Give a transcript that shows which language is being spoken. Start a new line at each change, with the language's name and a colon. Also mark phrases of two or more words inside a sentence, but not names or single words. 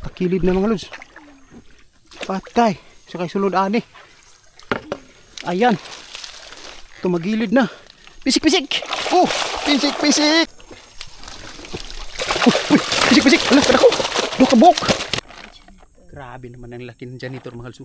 Cebuano: kilid na mga lods. Patay. Sakay sulod ani.
Filipino: Ayan. Tumagilid na.
Cebuano: Pisik-pisik. Oh, pisik-pisik. Pisik-pisik. Alas, kadako. Dukabok.
Filipino: Grabe naman ang laki ng janitor mga lods.